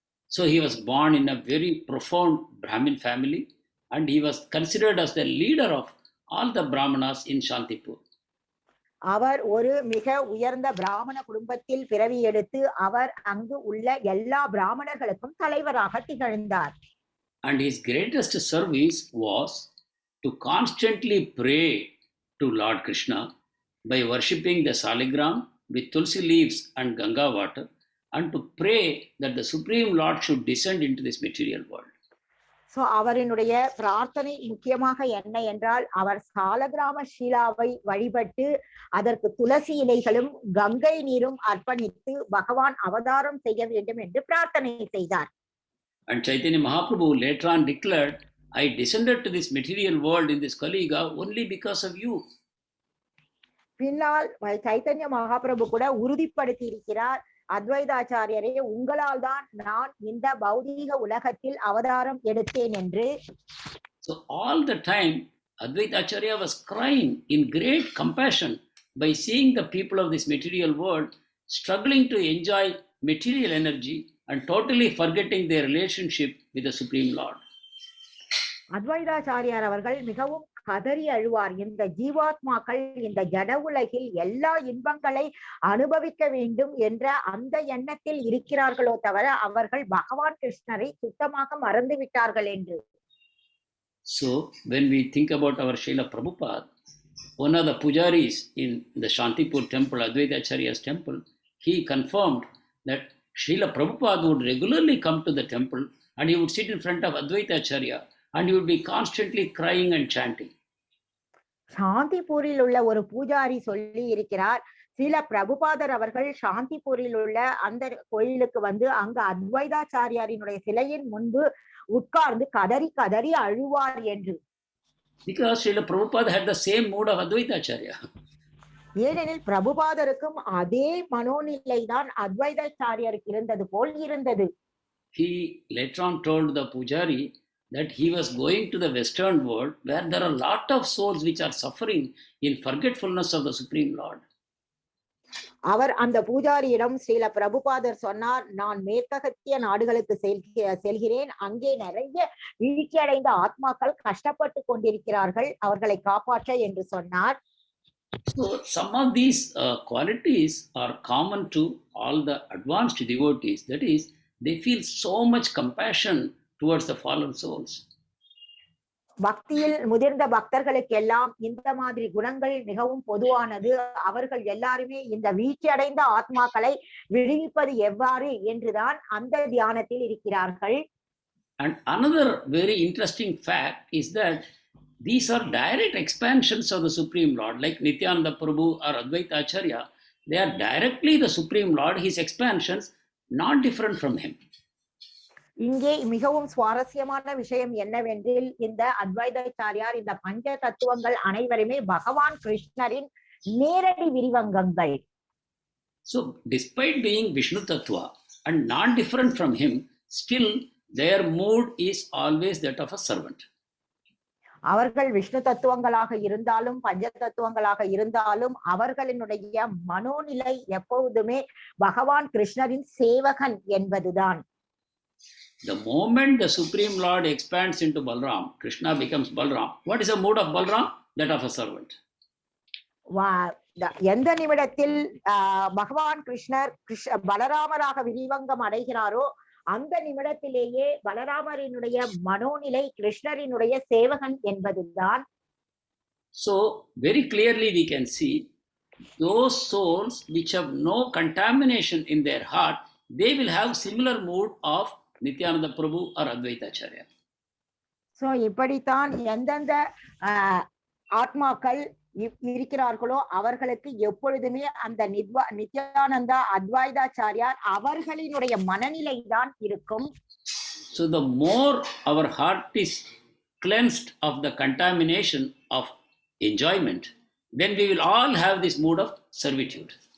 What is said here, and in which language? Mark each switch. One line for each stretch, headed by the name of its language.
English: So he was born in a very profound Brahmin family, and he was considered as the leader of all the Brahmanas in Shantipur.
Tamil: அவர் ஒரு மிக உயர்ந்த பிராமண குடும்பத்தில் பிறவி எடுத்து அவர் அங்கு உள்ள எல்லா பிராமணர்களுக்கும் தலைவராக திகழ்ந்தார்.
English: And his greatest service was to constantly pray to Lord Krishna by worshipping the saligram with tulsi leaves and Ganga water, and to pray that the Supreme Lord should descend into this material world.
Tamil: So அவரினுடைய பிரார்த்தனை முக்கியமாக என்ன என்றால் அவர் சாலகிராம ஷீலாவை வழிபட்டு அதற்கு துளசி இலைகளும் கங்கை நீரும் அர்ப்பணித்து பகவான் அவதாரம் செய்ய வேண்டும் என்று பிரார்த்தனை செய்தார்.
English: And Chaitanya Mahaprabhu later on declared, I descended to this material world in this Kali Yuga only because of you.
Tamil: பின்னால் சைத்தன்ய மகாபிரபு கூட உறுதிப்படுத்தி இருக்கிறார், அத்வைதாச்சாரியரே, உங்களால் தான் நான் இந்த பௌதீக உலகத்தில் அவதாரம் எடுத்தேன் என்று.
English: So all the time, Advaita Acharya was crying in great compassion by seeing the people of this material world struggling to enjoy material energy and totally forgetting their relationship with the Supreme Lord.
Tamil: அத்வைதாச்சாரியார் அவர்கள் மிகவும் கதறி அழுவார். இந்த ஜீவாத்மாக்கள் இந்த ஜட உலகில் எல்லா இன்பங்களை அனுபவிக்க வேண்டும் என்ற அந்த எண்ணத்தில் இருக்கிறார்களோ தவிர அவர்கள் பகவான் கிருஷ்ணரை சுத்தமாக மறந்து விட்டார்கள் என்று.
English: So when we think about our Srila Prabhupada, one of the pujaris in the Shantipur temple, Advaita Acharya's temple, he confirmed that Srila Prabhupada would regularly come to the temple and he would sit in front of Advaita Acharya and he would be constantly crying and chanting.
Tamil: சாந்திபூரில் உள்ள ஒரு பூஜாரி சொல்லி இருக்கிறார், ஸ்ரீல பிரபுபாதர் அவர்கள் சாந்திபூரில் உள்ள அந்த கோயிலுக்கு வந்து அங்க அத்வைதாச்சாரியாரினுடைய சிலையின் முன்பு உட்கார்ந்து கதறி கதறி அழுவார் என்று.
English: Because Srila Prabhupada had the same mood of Advaita Acharya.
Tamil: ஏனெனில் பிரபுபாதருக்கும் அதே மனோநிலை தான் அத்வைதாச்சாரியருக்கு இருந்தது போல் இருந்தது.
English: He later on told the pujari that he was going to the Western world where there are a lot of souls which are suffering in forgetfulness of the Supreme Lord.
Tamil: அவர் அந்த பூஜாரியிடம் ஸ்ரீல பிரபுபாதர் சொன்னார், நான் மேற்கத்திய நாடுகளுக்கு செல்கிறேன், அங்கே நிறைய வீழ்ச்சியடைந்த ஆத்மாக்கள் கஷ்டப்பட்டு கொண்டிருக்கிறார்கள், அவர்களை காப்பாற்ற என்று சொன்னார்.
English: So some of these qualities are common to all the advanced devotees. That is, they feel so much compassion towards the fallen souls.
Tamil: பக்தியில் முதிர்ந்த பக்தர்களுக்கு எல்லாம் இந்த மாதிரி குணங்கள் மிகவும் பொதுவானது. அவர்கள் எல்லாருமே இந்த வீழ்ச்சி அடைந்த ஆத்மாக்களை விடுவிப்பது எவ்வாறு என்றுதான் அந்த தியானத்தில் இருக்கிறார்கள்.
English: And another very interesting fact is that these are direct expansions of the Supreme Lord, like Nityananda Prabhu or Advaita Acharya. They are directly the Supreme Lord, his expansions, not different from him.
Tamil: இங்கே மிகவும் சுவாரஸ்யமான விஷயம் என்னவென்றில் இந்த அத்வைதாச்சாரியார் இந்த பஞ்ச தத்துவங்கள் அனைவருமே பகவான் கிருஷ்ணரின் நேரடி விரிவங்கங்கள்.
English: So despite being Vishnu Tattva and not different from him, still their mood is always that of a servant.
Tamil: அவர்கள் விஷ்ணு தத்துவங்களாக இருந்தாலும் பஞ்ச தத்துவங்களாக இருந்தாலும் அவர்களினுடைய மனோநிலை எப்போதுமே பகவான் கிருஷ்ணரின் சேவகன் என்பதுதான்.
English: The moment the Supreme Lord expands into Balram, Krishna becomes Balram. What is the mood of Balram? That of a servant.
Tamil: எந்த நிமிடத்தில் பகவான் கிருஷ்ணர் பலராமராக விரிவங்கம் அடைகிறாரோ அந்த நிமிடத்திலேயே பலராமரினுடைய மனோநிலை கிருஷ்ணரினுடைய சேவகன் என்பதுதான்.
English: So very clearly we can see those souls which have no contamination in their heart, they will have similar mood of Nityananda Prabhu or Advaita Acharya.
Tamil: So இப்படித்தான் எந்தெந்த ஆத்மாக்கள் இருக்கிறார்களோ அவர்களுக்கு எப்பொழுதுமே அந்த நித்யானந்தா அத்வைதாச்சாரியார் அவர்களினுடைய மனநிலை தான் இருக்கும்.
English: So the more our heart is cleansed of the contamination of enjoyment, then we will all have this mood of servitude.